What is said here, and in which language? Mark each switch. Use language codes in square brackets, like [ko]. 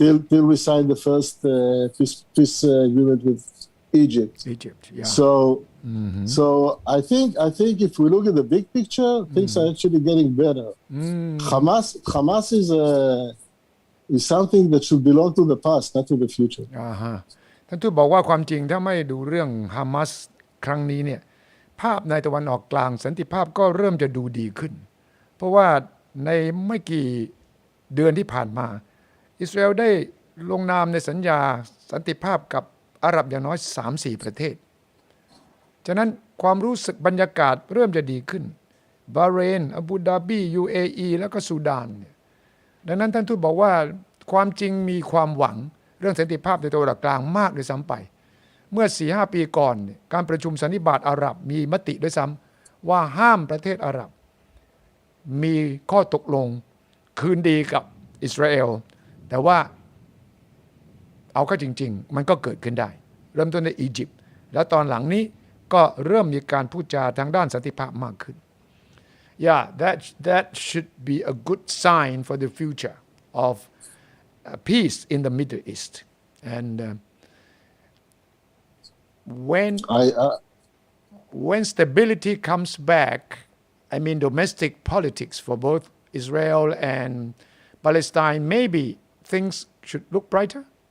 [en] Till we signed the first peace agreement with Egypt. Yeah. So I think if we look at the big picture, things are actually getting better. Hamas is something that should belong to the past, not to the future. [th] ท่านทูตบอกว่าความจริงถ้าไม่ดูเรื่องฮามาสครั้งนี้เนี่ยภาพในตะวันออกกลางสันติภาพก็เริ่มจะดูดีขึ้นเพราะว่าในไม่กี่เดือนที่ผ่านมาอิสราเอลได้ลงนามในสัญญาสันติภาพกับอาหรับอย่างน้อย 3-4 ประเทศ ฉะนั้นความรู้สึกบรรยากาศเริ่มจะดีขึ้นบาห์เรนอาบูดาบี UAE แล้วก็ซูดานดังนั้นท่านทูตบอกว่าความจริงมีความหวังเรื่องสันติภาพในตะวันออกกลางมากด้วยซ้ำไปเมื่อ 4-5 ปีก่อนการประชุมสันนิบาตอาหรับมีมติด้วยซ้ำว่าห้ามประเทศอาหรับมีข้อตกลงคืนดีกับอิสราเอลแต่ว่า เอาเข้าจริงๆมันก็เกิดขึ้นได้เริ่มต้นในอียิปต์แล้วตอนหลังนี้ก็เริ่มมีการพูดจาทางด้านสันติภาพมากขึ้น [en] Yeah, that should be a good sign for the future of peace in the Middle East. And when stability comes back, I mean domestic politics for both Israel and Palestine, maybe things should look brighter.